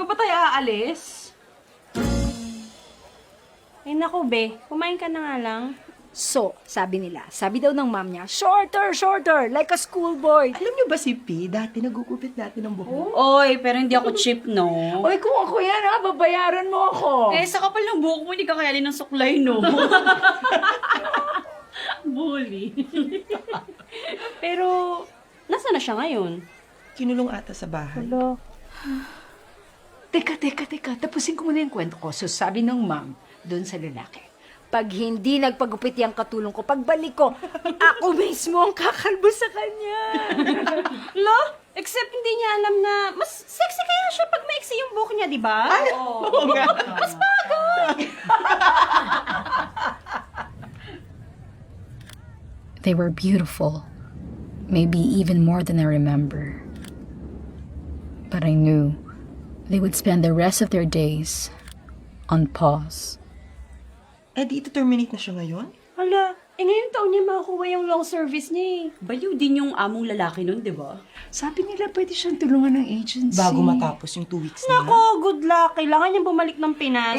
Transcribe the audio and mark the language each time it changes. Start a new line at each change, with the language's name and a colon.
Filipino: aalis? Ay naku, be. Kumain ka na nga lang.
English: So, sabi daw ng mom niya, shorter, shorter, like a schoolboy.
Filipino: Alam niyo ba si P, dati nagugupit natin ng buhok. Oy, pero hindi ako cheap, no? Oy, kung ako yan ha, babayaran mo ako. Eh, sa kapal ng buhok mo, hindi ka kayanin ng suklay, no? Bully. Pero, nasa na siya ngayon? Kinulong ata sa bahay. Hello. Teka. Tapusin ko muna yung kwento ko. So, sabi ng mom, doon sa lalaki, pag hindi nagpagupit yung katulong ko, pagbalik ko, ako mismo ang kakalbo sa kanya. Lo? Except hindi niya alam na mas sexy kaya siya pag maiksi yung buhok niya, di ba? Ay, oo nga. Mas bagay.
English: They were beautiful, maybe even more than I remember. But I knew they would spend the rest of their days on pause.
Filipino: Eh, di ito-terminate na siya ngayon? Hala, ngayong taon niya makakuha yung long service niya eh. Baliw din yung among lalaki nun, di ba? Sabi nila pwede siyang tulungan ng agency. Bago matapos yung 2 weeks na. Nako, good luck. Kailangan niyang bumalik ng Pinas.